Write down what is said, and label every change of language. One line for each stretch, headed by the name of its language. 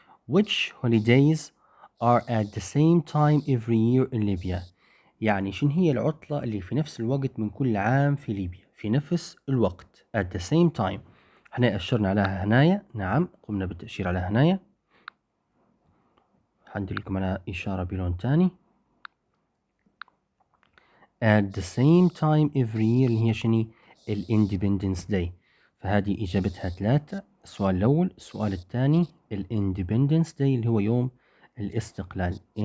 English: Which holidays are at the same time every year in Libya،
Arabic: يعني شنو هي العطلة اللي في نفس الوقت من كل عام في ليبيا في نفس الوقت
English: at the same time.
Arabic: احنا أشرنا عليها هنايا. نعم، قمنا بالتأشير على هنايا. هندير لكم على إشارة بلون تاني.
English: at the same time every year
Arabic: اللي هي شنو؟ الإندبندنس داي. فهذه إجابتها 3. السؤال الأول. السؤال الثاني الإندبندنس داي اللي هو يوم الاستقلال.